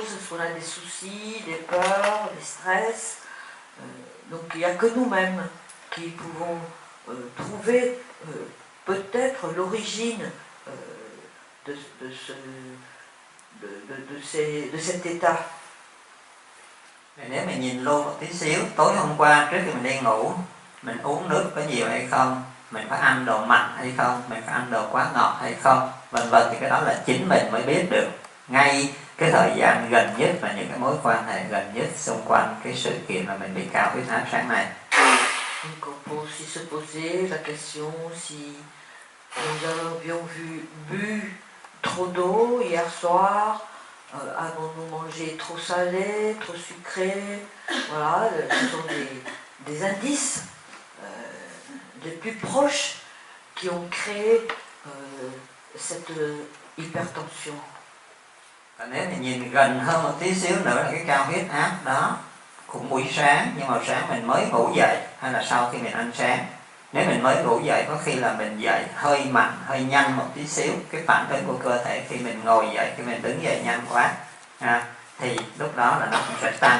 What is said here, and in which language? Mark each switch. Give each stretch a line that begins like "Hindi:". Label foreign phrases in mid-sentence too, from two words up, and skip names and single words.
French: Est-ce qu'on a des soucis, des peurs, des stress? Donc il n'y a que nous-mêmes qui pouvons trouver peut-être l'origine de cet état.
Vietnamese: Nếu mình nhìn luôn một tí xíu, tối hôm qua trước khi mình đi ngủ, mình uống nước có nhiều hay không, mình có ăn đồ mặn hay không, mình có ăn đồ quá ngọt hay không, vân vân, thì cái đó là chính mình mới biết được ngay cái thời gian gần nhất và những cái mối quan hệ gần nhất xung quanh cái sự kiện mà mình bị cao huyết áp sáng nay.
French: Donc on peut aussi se poser la question si nous avions bu trop d'eau hier soir, avons-nous mangé trop salé, trop sucré. Voilà, ce sont des indices les plus proches qui ont créé cette hypertension.
Vietnamese: Nếu mình nhìn gần hơn một tí xíu nữa là cái cao huyết áp đó cũng buổi sáng, nhưng mà sáng mình mới ngủ dậy hay là sau khi mình ăn sáng. Nếu mình mới ngủ dậy có khi là mình dậy hơi mạnh, hơi nhanh một tí xíu, cái phản ứng của cơ thể khi mình ngồi dậy, khi mình đứng dậy nhanh quá thì lúc đó là nó cũng sẽ tăng.